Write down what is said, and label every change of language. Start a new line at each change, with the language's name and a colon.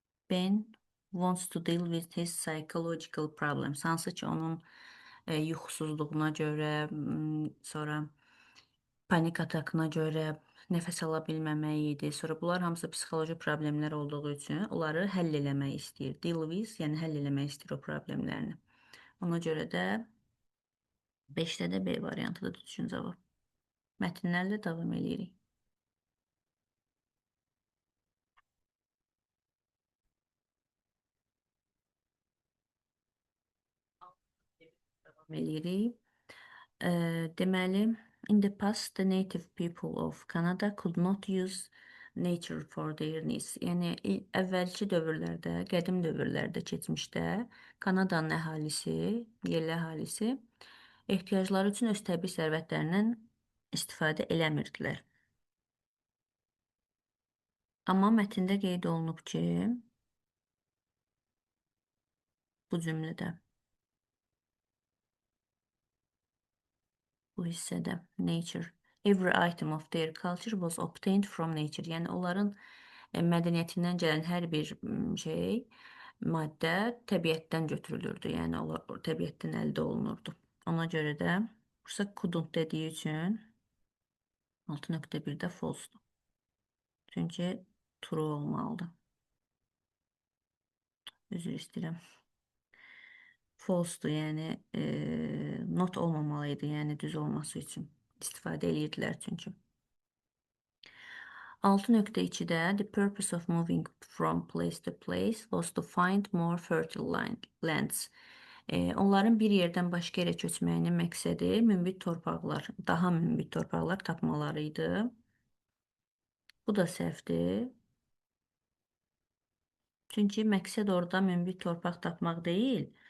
English: Ben wants to deal with his psychological problems.
Azerbaijani: Hansı ki onun yuxusuzluğuna görə, sonra panik atakına görə, nəfəs ala bilməməyi idi. Sonra bunlar hamısı psixoloji problemlər olduğu üçün onları həll eləmək istəyir. Deal with, yəni həll eləmək istəyir o problemlərini. Ona görə də 5-də də B variantıdır düzgün cavab. Mətnlərlə davam eləyirik. Davam eləyirik. Deməli,
English: in the past, the native people of Canada could not use nature for their needs.
Azerbaijani: Yəni, əvvəlki dövrlərdə, qədim dövrlərdə, keçmişdə Kanadanın əhalisi, yerli əhalisi ehtiyacları üçün öz təbii sərvətlərindən istifadə eləmirdilər. Amma mətndə qeyd olunub ki, bu cümlədə, bu hissədə,
English: nature, every item of their culture was obtained from nature.
Azerbaijani: Yəni, onların mədəniyyətindən gələn hər bir şey, maddə təbiətdən götürülürdü. Yəni, təbiətdən əldə olunurdu. Ona görə də bursa couldn't dediyi üçün 6.1-də false-dur. Çünki true olmalıdır. Üzr istəyirəm. False-dur, yəni not olmamalıydı, yəni düz olması üçün. İstifadə edirdilər çünki.
English: 6.2-də the purpose of moving from place to place was to find more fertile lands.
Azerbaijani: Onların bir yerdən başqa yerə köçməyinin məqsədi münbit torpaqlar, daha münbit torpaqlar tapmaları idi. Bu da səhvdir. Çünki məqsəd orada münbit torpaq tapmaq deyil.